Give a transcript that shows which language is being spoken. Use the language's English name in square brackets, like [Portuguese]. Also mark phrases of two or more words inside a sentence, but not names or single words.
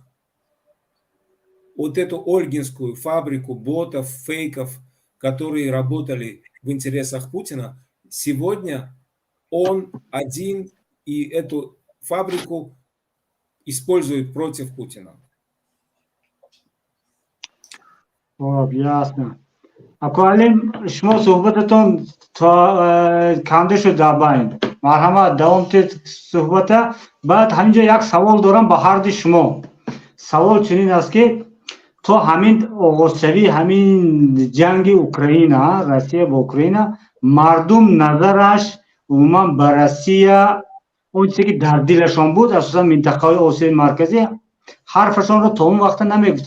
[Russian] Вот эту Ольгинскую фабрику ботов, фейков, которые работали в интересах Путина, сегодня он один и эту фабрику использует против Путина. خب ясно. [Tajik] акуалим шумо суҳбататон камда шуд дар байн. марҳамат давом тед суҳбата. баъд ҳаминҷо як савол дорам ба ҳарди шумо. савол чунин аст ки то ҳамин оғозшавии ҳамин ҷанги Украина, Россия бо Украина, мардум назараш умуман ба Россия он чизе ки дар дилашон буд, асосан минтақаҳои Осиёи марказӣ, ҳарфашонро то он вақта намегуфтанд.